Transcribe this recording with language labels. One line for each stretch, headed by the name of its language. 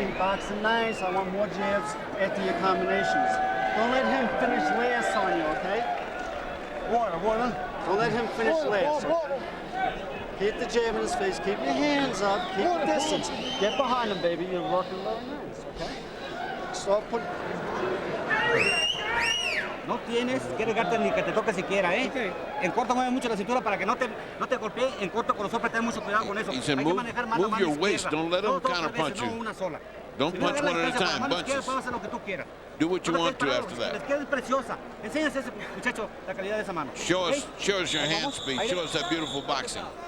English: You're boxing nice. I want more jabs after your combinations. Don't let him finish last on you, okay? Water. Don't let him finish last, okay? Keep the jab in his face. Keep your hands up. Keep the distance. Get behind him, baby. You're working very nice, okay? Start putting...
Spanish: No tienes que dejarte ni que te toque siquiera, ¿eh? Okay. En corto mueve mucho la cintura para que no te golpee. En corto con los sopes ten mucho cuidado con eso.
English: He said, move your waist. Don't let him counter punch you. Don't punch one at a time. Bunches. Do what you want to after that. Show us your hand speed. Show us that beautiful boxing.